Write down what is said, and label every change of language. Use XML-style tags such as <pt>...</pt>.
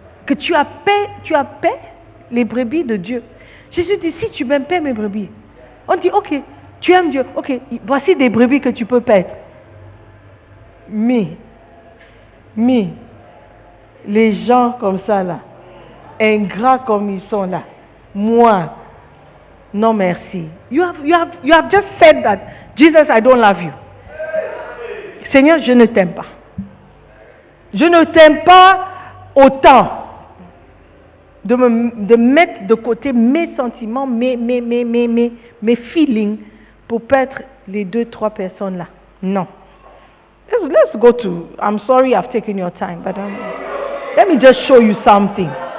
<fr>Que tu as paix les brebis de Dieu. Jésus dit, si tu m'aimes, paie mes brebis. On dit, ok, tu aimes Dieu, ok, voici des brebis que tu peux paître. Mais, les gens comme ça là, ingrats comme ils sont là, moi, non merci.</fr> <en>You have just said that, Jesus, I don't love you.</en> <fr>Seigneur, je ne t'aime pas. Je ne t'aime pas autant de mettre de côté mes sentiments, mes feelings pour perdre les 2-3 personnes là. Non.</fr> <en>Let's go to, I'm sorry I've taken your time, but let me just show you something.</en>